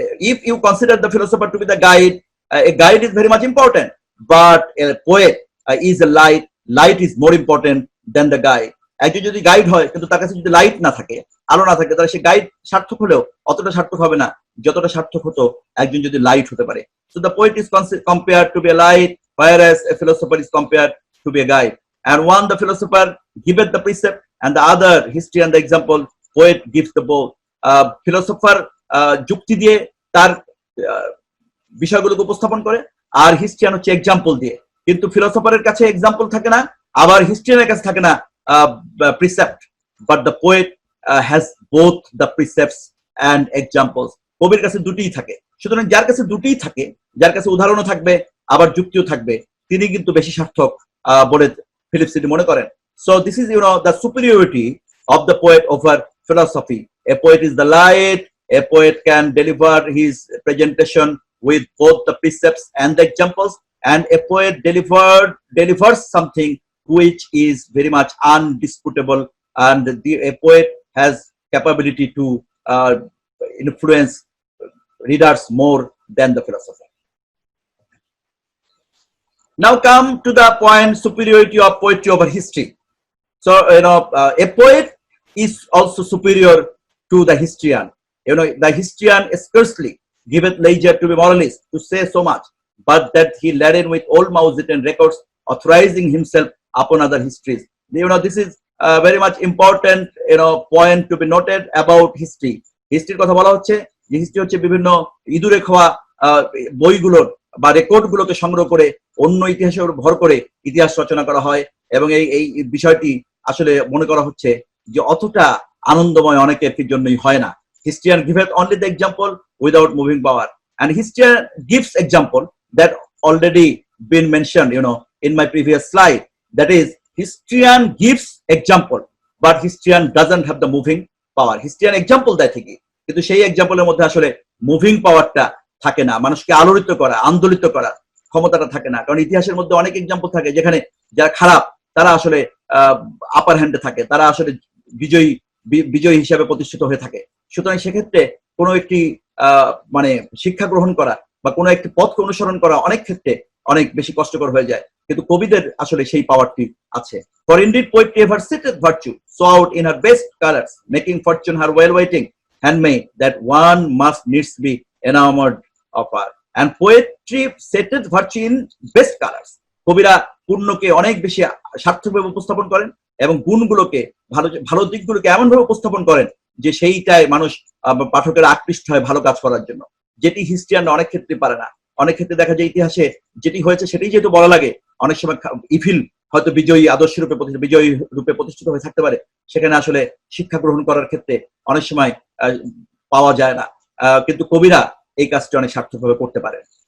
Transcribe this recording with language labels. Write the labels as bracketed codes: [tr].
[en] If you consider the philosopher to be the guide, a guide is very much important, but a poet is a light. Light is more important than the guide. [bn] একজন যদি guide হয় কিন্তু তার কাছে যদি light না থাকে, আলো না থাকে, তাহলে সে গাইড সার্থক হলেও অতটা সার্থক হবে না যতটা সার্থক হতো একজন যদি লাইট হতে পারে। [en] So the poet is compared to be a light, whereas a philosopher is compared to be a guide. And one, the philosopher giveth the precept, and the other, history and the example, poet gives the both. [bn] Philosopher যুক্তি দিয়ে তার বিষয়গুলোকে উপস্থাপন করে, আর historian হচ্ছে example দিয়ে। কিন্তু ফিলোসফারের কাছে এক্সাম্পল থাকে না, আবার হিস্ট্রিয়ানের কাছে থাকে না precept, [en] But the poet has both the precepts and examples. [bn] কবির কাছে দুটিই থাকে। সুতরাং যার কাছে দুটিই থাকে, যার কাছে উদাহরণও থাকবে আবার যুক্তিও থাকবে, তিনি কিন্তু বেশি সার্থক বলে ফিলিপ সিডনি মনে করেন। [en] So this is, the superiority of the poet over philosophy. A poet is the light. A poet can deliver his presentation with both the precepts and the examples, and a poet delivers something which is very much undisputable, and a poet has capability to influence readers more than the philosopher. Now come to the point, superiority of poetry over history. So a poet is also superior to the historian. The historian scarcely giveth leisure to be moralist to say so much, but that he laden with old Mausitan records, authorizing himself upon other histories. This is very much important point to be noted about history. [bn] হিস্ট্রির কথা বলা হচ্ছে যে history হচ্ছে বিভিন্ন ইঁদুরে খাওয়া বইগুলোর বা রেকর্ডগুলোকে সংগ্রহ করে অন্য ইতিহাসের উপর ভর করে ইতিহাস রচনা করা হয়, এবং এই বিষয়টি আসলে মনে করা হচ্ছে যে অতটা আনন্দময় অনেকের জন্যই হয় না। [en] Historian giveth only the example without moving power, and historian gives example that already been mentioned in my previous slide. That is, historian gives example, but historian doesn't have the moving power. [bn] Historian example দেয় ঠিকই, কিন্তু সেই এক্সাম্পলের মধ্যে আসলে moving পাওয়ারটা থাকে না, মানুষকে আলোড়িত করা, আন্দোলিত করা ক্ষমতাটা থাকে না। কারণ ইতিহাসের মধ্যে অনেক এক্সাম্পল থাকে যেখানে যারা খারাপ তারা আসলে আপার হ্যান্ডে থাকে, তারা আসলে বিজয়ী হিসাবে প্রতিষ্ঠিত হয়ে থাকে। সুতরাং সেক্ষেত্রে কোনো একটি মানে শিক্ষা গ্রহণ করা বা কোনো একটি পথকে অনুসরণ করা অনেক ক্ষেত্রে অনেক বেশি কষ্টকর হয়ে যায়, কিন্তু কবিদের আসলে সেই পাওয়ারটি আছে। [en] For indeed poetry ever sitteth virtue so out in her best colors, making fortune her well waiting handmaid, that one must needs be enamored of her. And poetry setteth virtue in best colors. [bn] কবিরা পূর্ণকে অনেক বেশি সার্থকভাবে উপস্থাপন করেন এবং গুণগুলোকে ভালো দিকগুলোকে এমন ভাবে উপস্থাপন করেন যে সেইটাই মানুষ পাঠকেরা আকৃষ্ট হয় ভালো কাজ করার জন্য, যেটি হিস্ট্রিয়ানরা অনেক ক্ষেত্রে পারে না। অনেক ক্ষেত্রে দেখা যায় ইতিহাসে যেটি হয়েছে সেটাই যেহেতু বলা লাগে, অনেক সময় ইভিল হয়তো বিজয়ী আদর্শ রূপে প্রতিষ্ঠিত হয়ে থাকতে পারে, সেখানে আসলে শিক্ষা গ্রহণ করার ক্ষেত্রে অনেক সময় পাওয়া যায় না, কিন্তু কবিরা এই কাজটি অনেক সার্থকভাবে করতে পারে।